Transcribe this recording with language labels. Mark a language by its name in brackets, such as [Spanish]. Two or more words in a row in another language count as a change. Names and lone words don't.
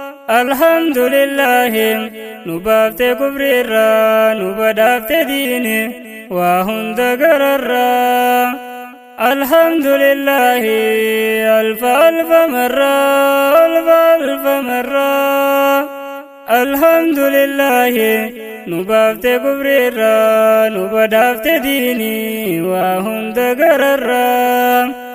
[Arabic] الحمد لله. [Oromo] Nu baaftee kufri irraa, nu badaaftee diini, waa hunda gararraa. [Arabic] الحمد لله ألف ألف مرة، ألف ألف مرة. الحمد لله. [Oromo] Nu baaftee kufri irraa, nu badaaftee diini, waa hunda gararraa.